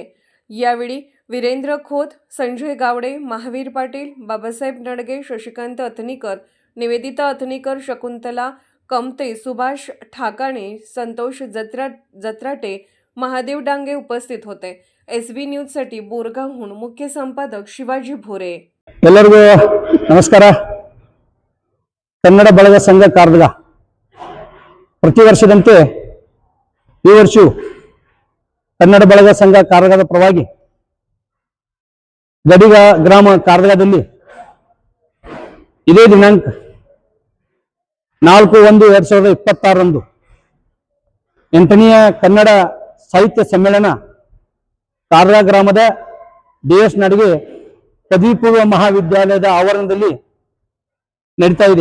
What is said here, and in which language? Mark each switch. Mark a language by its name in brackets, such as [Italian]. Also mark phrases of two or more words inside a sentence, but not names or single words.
[Marathi] यावेळी वीरेंद्र खोत, संजय गावडे, महावीर पाटील, बाबासाहेब नडगे, शशिकांत अथनीकर, निवेदिता अथनीकर, शकुंतला कमते, सुभाष ठाकाणे, संतोष जत्राटे, महादेव डांगे उपस्थित होते. SB न्यूजसाठी बोरगावहून मुख्य संपादक शिवाजी भोरे. [Kannada] ಎಲ್ಲರಿಗೂ ನಮಸ್ಕಾರ. ಕನ್ನಡ ಬಳಗ ಸಂಘ ಕಾರ್ದಗ ಪ್ರತಿ ವರ್ಷದಂತೆ ಈ ವರ್ಷವೂ ಕನ್ನಡ ಬಳಗ ಸಂಘ ಕಾರ್ದಗದ ಪರವಾಗಿ ಗಡಿಗ ಗ್ರಾಮ ಕಾರ್ದಗದಲ್ಲಿ ಇದೇ ದಿನಾಂಕ 4/1/2026 8ನೇ ಕನ್ನಡ ಸಾಹಿತ್ಯ ಸಮ್ಮೇಳನ ಕಾರ್ದಗ ಗ್ರಾಮದ DS ನಾಡಗೆ ಪದವಿಪೂರ್ವ ಮಹಾವಿದ್ಯಾಲಯದ ಆವರಣದಲ್ಲಿ ನಡೀತಾ ಇದೆ.